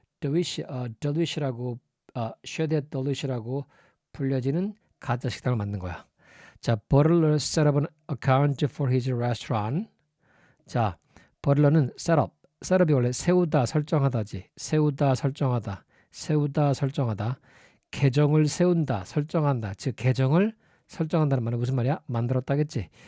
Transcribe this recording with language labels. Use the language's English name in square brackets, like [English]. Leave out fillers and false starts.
[Korean] Delish라고 Shredded Delish라고 불려지는 가짜 식당을 만든 거야. [English] 자, Butler set up an account for his restaurant. [Korean] 자, 버틀러는 셋업이 원래 세우다 설정하다지. 세우다 설정하다. 세우다 설정하다. 계정을 세운다 설정한다. 즉 계정을 설정한다는 말은 무슨 말이야? 만들었다겠지.